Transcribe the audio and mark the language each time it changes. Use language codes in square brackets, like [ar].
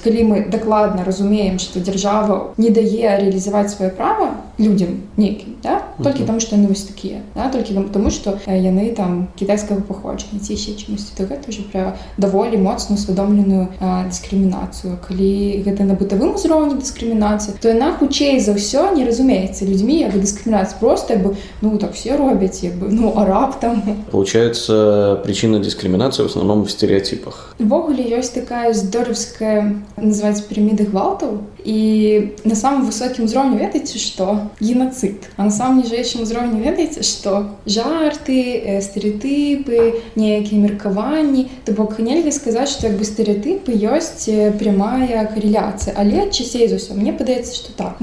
[be] Калі мы дакладна разумеем, што дзяржава не дае рэалізаваць сваё права людзям нейкім, толькі таму, што яны вось такія, толькі таму, што яны там кітайскага паходжання ці яшчэ чымусьці, то гэта ўжо пра даволі моцна усвядомленую дыскрымінацыю. Калі гэта на бытавым узроўні дыскрымінацыя, то яна хутчэй за ўсё не разумеецца людзьмі, дыскрымінацыя проста, так все робяць, а раптам. [ru] Получается, причина дискриминации в основном в стереотипах. [be] Увогуле ёсць такая здоровская, называецца піраміда гвалтаў, і на самым высокім узроўні ведаеце, што геноцид. А на самым ніжэйшым узроўні ведаеце, што жарты, стэрэатыпы, нейкія меркаванні. То бок нельга сказаць, што стэрэатыпы ёсць прямая карэляцыя, але часцей за ўсё мне падаецца, што так.